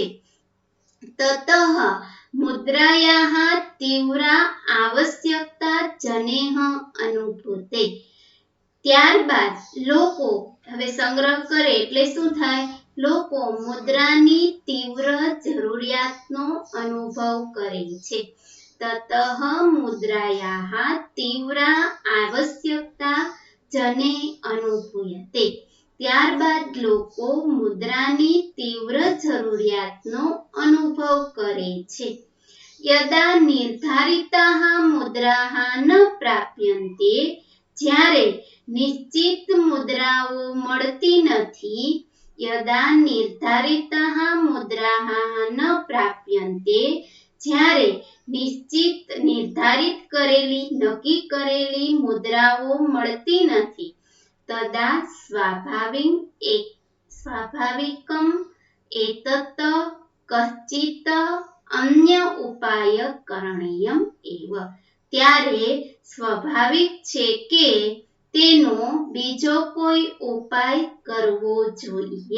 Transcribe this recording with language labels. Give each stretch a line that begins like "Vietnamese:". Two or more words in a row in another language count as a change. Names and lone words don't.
Sanskrit: ततः मुद्रायाः तीव्रा आवश्यकता जनेः अनुभूते
Gujarati: ત્યારબાદ લોકો હવે સંગ્રહ કરે એટલે શું થાય લોકો મુદ્રાની તીવ્ર જરૂરિયાતનો અનુભવ કરે છે।
Sanskrit: ततः मुद्रायाः तीव्रा आवश्यकता जने अनुभूयते
Gujarati: ત્યારબાદ લોકો મુદ્રાની તીવ્ર જરૂરિયાતનો અનુભવ કરે છે।
Sanskrit: यदा निर्धारिताः मुद्राः न प्राप्यन्ते
Gujarati: જ્યારે નિશ્ચિત મુદ્રાઓ મળતી નથી।
Sanskrit: यदा निर्धारिताः मुद्राः न प्राप्यन्ते
Gujarati: જ્યારે નિર્ધારિત કરેલી નક્કી કરેલી મુદ્રાઓ મળતી નથી।
Sanskrit: तदा स्वाभाविकम् एतत् कश्चित् अन्य उपाय करणीयम् एव
Gujarati: ત્યારે સ્વાભાવિક છે કે તેનો બીજો કોઈ ઉપાય કરવો જોઈએ।